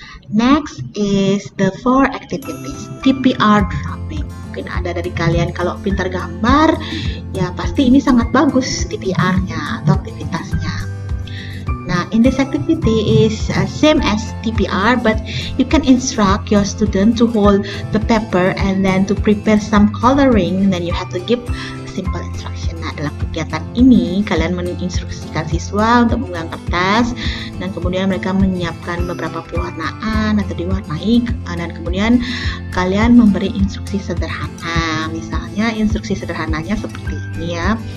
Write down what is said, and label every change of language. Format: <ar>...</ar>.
<en>Next is the 4 activities TPR drawing.</en> <id>Mungkin ada dari kalian kalau pintar gambar ya pasti ini sangat bagus TPR-nya atau aktivitasnya.</id> <en>Nah, in this activity is same as TPR, but you can instruct your student to hold the paper and then to prepare some coloring, and then you have to give simple instruction.</en> <id>Nah, dalam kegiatan ini kalian menginstruksikan siswa untuk memegang kertas dan kemudian mereka menyiapkan beberapa pewarnaan atau diwarnai, dan kemudian kalian memberi instruksi sederhana. Misalnya instruksi sederhananya seperti ini ya.</id>